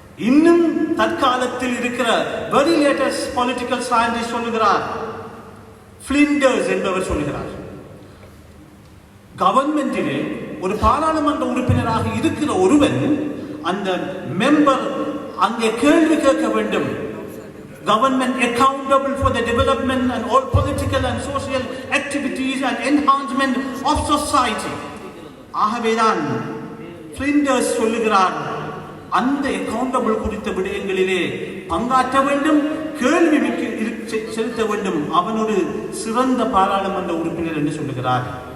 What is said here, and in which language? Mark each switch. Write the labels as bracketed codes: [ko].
[ta] இன்னும் தற்காலத்தில் இருக்கிற [en] very latest political scientist [ta] சொல்லுகிறார், பிளிண்டர்ஸ் என்பவர் சொல்லுகிறார், கவர்மெண்டிலே ஒரு பாராளுமன்ற உறுப்பினராக இருக்கிற ஒருவன் அந்த மெம்பர் அங்கே கேள்வி கேட்க வேண்டும். [en] Government accountable for the development and all political and social activities and enhancement of society. [ta] ஆகவேதான் பிளிண்டர்ஸ் சொல்லுகிறார், அந்த அக்கவுண்டபிள் குறித்த விடயங்களிலே பங்காற்ற வேண்டும், கேள்வி செலுத்த வேண்டும், அவன் ஒரு சிறந்த பாராளுமன்ற உறுப்பினர் என்று சொல்லுகிறார்.